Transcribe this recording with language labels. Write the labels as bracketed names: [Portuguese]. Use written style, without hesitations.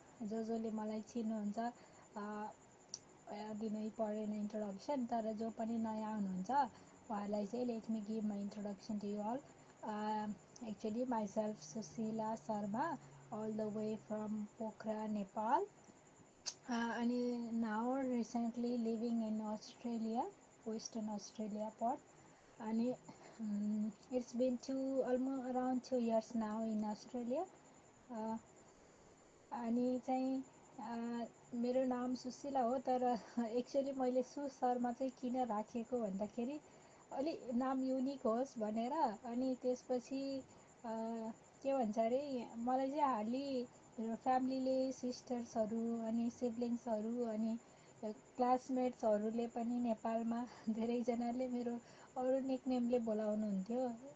[Nepali] जसले मलाई चिन्नुहुन्छ दिनै परेन इन्ट्रोडक्सन, तर जो पनि नयाँ हुनुहुन्छ उहाँलाई चाहिँ [English] Let me give my introduction to you all. Actually myself Sushila Sharma, all the way from Pokhara, Nepal. And now recently living in Australia, Western Australia part. And it's been almost around 2 years now in Australia. [Nepali] अनि चाहिँ मेरो नाम सुशीला हो, तर actually मैले सु शर्मा चाहिँ किन राखेको भन्दाखेरि अलि नाम युनिक होस् भनेर. अनि त्यसपछि के भन्छ अरे, मलाई चाहिँ हार्डली फ्यामिलीले, सिस्टर्सहरू अनि सिब्लिङ्सहरू अनि क्लासमेट्सहरूले पनि नेपालमा धेरैजनाले मेरो अरू निकनेमले बोलाउनुहुन्थ्यो.